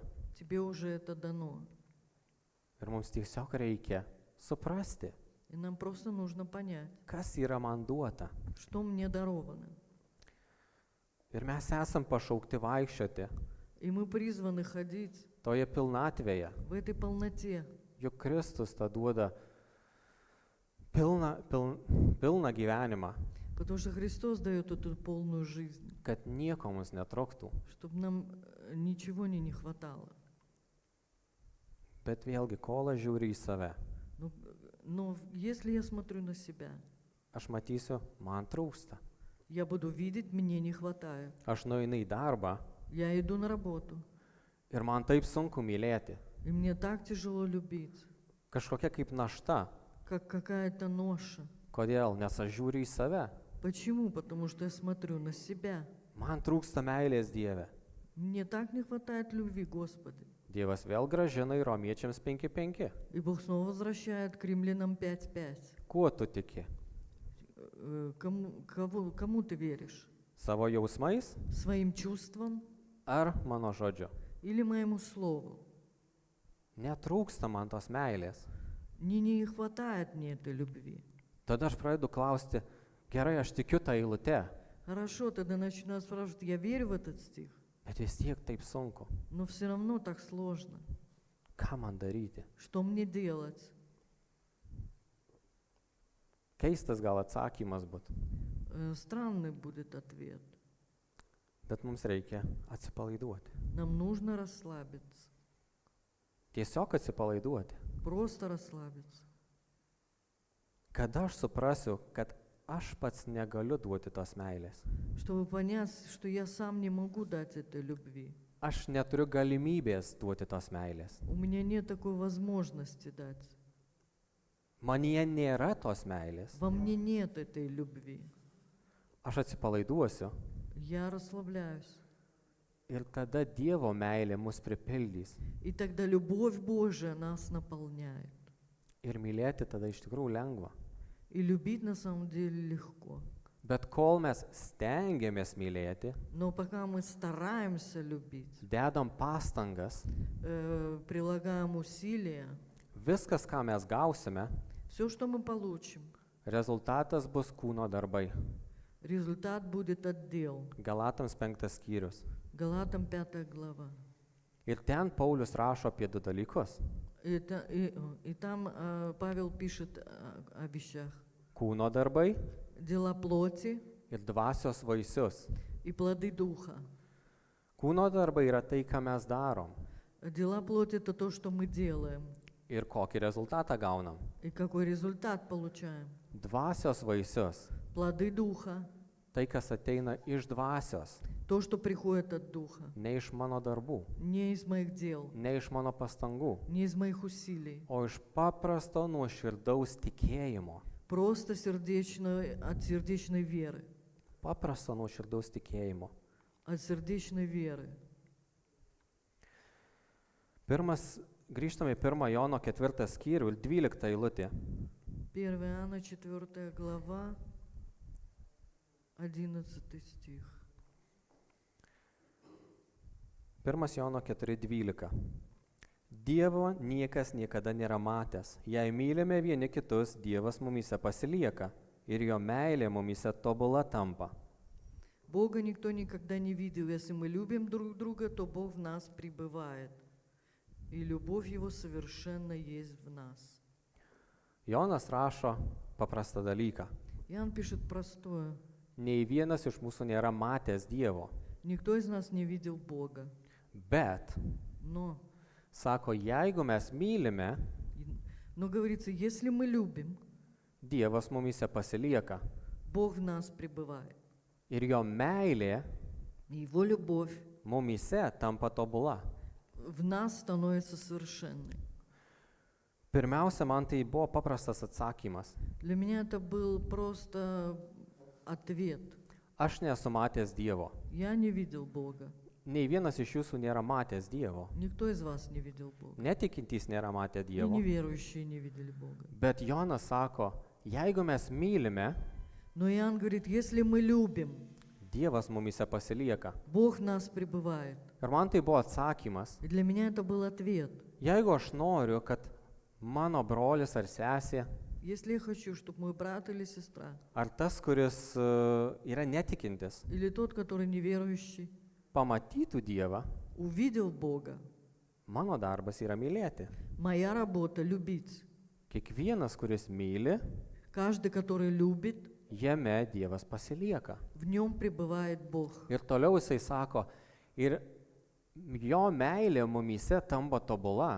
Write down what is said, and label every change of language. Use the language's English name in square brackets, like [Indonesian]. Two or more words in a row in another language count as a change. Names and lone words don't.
[Russian] тебе уже это дано. [Lithuanian] Ir mums tiesiog reikia suprasti, [Russian] И нам просто нужно понять, [Lithuanian] kas yra man duota. [Russian] что мне даровано. [Lithuanian] Ir mes esam pašaukti vaikščioti [Russian] И мы призваны ходить [Lithuanian] toje pilnatvėje. [Russian] в этой полноте. [Lithuanian] Juk Kristus tą duoda pilną gyvenimą, [Russian] Потому что Христос дает эту полную жизнь, [Lithuanian] kad nieko mums netruktų. [Russian] чтобы нам ничего не хватало. [Lithuanian] Bet vėlgi, kol aš žiūriu į save, [Russian] Но если я смотрю на себя, [Lithuanian] aš matysiu, man trūksta. [Russian] я буду видеть, мне не хватает. [Lithuanian] Aš nueinu į darbą [Russian] Я иду на работу, [Lithuanian] ir man taip sunku mylėti. [Russian] и мне так tяжело любить, [Lithuanian] Kažkokia kaip našta. [Russian] как какая-то ноша. [Lithuanian] Kodėl? Nes aš žiūriu į save. [Russian] Почему? Потому что я смотрю на себя. [Lithuanian] Man trūksta meilės Dieve. [Russian] Мне так не хватает любви, Господи. [Lithuanian] Dievas vėl gražina į Romiečiams 5:5. [Russian] И Бог снова возвращает к Римлянам 5:5. [Lithuanian] Kuo tu tiki? [Russian] Кому ты веришь? [Lithuanian] Savo jausmais [Russian] Своим чувствам [Lithuanian] ar mano žodžiu? [Russian] или моему слову? [Lithuanian] Netrūksta man tos meilės. [Russian] Не хватает мне этой любви. [Lithuanian] Tada aš pradedu klausti, gerai, aš tikiu tą eilutę, [Russian] Хорошо, тогда начинаю спрашивать, я верю в этот стих, [Lithuanian] bet vis tiek taip sunku. [Russian] но все равно так сложно. [Lithuanian] Ką man daryti? [Russian] Что мне делать? [Lithuanian] Keistas gal atsakymas būtų, [Russian] Странный будет ответ. [Lithuanian] bet mums reikia atsipalaiduoti. [Russian] Нам нужно расслабиться. [Lithuanian] Tiesiog atsipalaiduoti. [Russian] Просто расслабиться. [Lithuanian] Kada aš suprasiu, kad aš pats negaliu duoti tos meilės. [Russian] Чтобы понять, что я сам не могу дать этой любви. [Lithuanian] Aš neturiu galimybės duoti tos meilės. [Russian] У меня нет такой возможности дать. [Lithuanian] Manyje nėra tos meilės. [Russian] Во мне нет этой любви. [Lithuanian] Aš atsipalaiduosiu [Russian] Я расслабляюсь. [Lithuanian] ir tada Dievo meilė mus pripildys. [Russian] И тогда любовь Божия нас наполняет. [Lithuanian] Ir mylėti tada iš tikrųjų lengva. [Russian] И любить на самом деле легко. [Lithuanian] Bet kol mes stengiamės mylėti, [Russian] Но пока мы стараемся любить, [Lithuanian] dedam pastangas, [Russian] прилагаем усилия, [Lithuanian] viskas, ką mes gausime, [Russian] все, что мы получим, [Lithuanian] rezultatas bus kūno darbai. [Russian] результат будет отдел. [Lithuanian] Galatams 5 skyrius. [Russian] Галатам 5 глава. [Lithuanian] Ir ten Paulius rašo apie du dalykus. [Russian] И там Павел пишет о вещах. [Lithuanian] Kūno darbai [Russian] Дела плоти [Lithuanian] ir dvasios vaisius. [Russian] и плоды духа. [Lithuanian] Kūno darbai yra tai, ką mes darom. [Russian] Дела плоти — это то, что мы делаем. [Lithuanian] Ir kokį rezultatą gaunam. [Russian] И какой результат получаем. [Lithuanian] Dvasios vaisius. [Russian] Плоды духа. [Lithuanian] Tai, kas ateina iš dvasios. [Russian] То, что приходит от духа. [Lithuanian] Ne iš mano darbų. [Russian] Не из моих дел. [Lithuanian] Ne iš mano pastangų. [Russian] Не из моих усилий. [Lithuanian] O iš paprasto nuoširdaus tikėjimo. [Russian] Просто от сердечной веры. [Lithuanian] Paprasto nuoširdaus tikėjimo. [Russian] от сердечной веры. [Lithuanian] Grįžtame į 1 Jono 4 skyrių, 12 eilutė. [Russian] 1 Иоанна 4 глава, 11 стих. [Lithuanian] 1 Jono 4:12. Dievo niekas niekada nėra matęs. Jei mylime vieni kitus, Dievas mumyse pasilieka ir jo meilė mumyse tobula tampa. [Russian] Бога никто никогда не видел. Если мы любим друг друга, то Бог в нас пребывает. И любовь Его совершенно есть в нас. [Lithuanian] Jonas rašo paprastą dalyką. [Russian] Иоанн пишет простое. [Lithuanian] Nei vienas iš mūsų nėra matęs Dievo. [Russian] Никто из нас не видел Бога. [Lithuanian] Bet, [Russian] Но [Lithuanian] jeigu mes mylime, [Russian] говорится, если мы любим, [Lithuanian] Dievas mumyse pasilieka. [Russian] Бог в нас пребывает. [Lithuanian] Ir jo meilė [Russian] И Его любовь [Lithuanian] mumyse tampa tobula. [Russian] в нас становится совершенной. [Lithuanian] Pirmiausia, man tai buvo paprastas atsakymas. [Russian] Для меня это был просто ответ. [Lithuanian] Aš nesu matęs Dievo. [Russian] Я не видел Бога. [Lithuanian] Nei vienas iš jūsų nėra matęs Dievo. [Russian] Никто из вас не видел Бога. [Lithuanian] Netikintys nėra matę [Russian] И [Lithuanian] Dievo. [Russian] неверующие не видели Бога. [Lithuanian] Bet Jonas sako, jeigu mes mylime, [Russian] Но Иоанн говорит, если мы любим, [Lithuanian] Dievas mumyse pasilieka. [Russian] Бог в нас пребывает. [Lithuanian] Ir man tai buvo atsakymas. [Russian] И для меня это был ответ. [Lithuanian] Jeigu aš noriu, kad mano brolis ar sesė, [Russian] Если я хочу, чтобы мой брат или сестра, [Lithuanian] ar tas, kuris yra netikintis, [Russian] или тот, который неверующий, [Lithuanian] pamatytų Dievą, [Russian] увидел Бога, [Lithuanian] mano darbas yra mylėti. [Russian] моя работа — любить. [Lithuanian] Kiekvienas, kuris myli, [Russian] Каждый, который любит, [Lithuanian] jame Dievas pasilieka. [Russian] в нем пребывает Бог. [Lithuanian] Ir toliau jisai sako, ir jo meilė mumyse tampa tobula.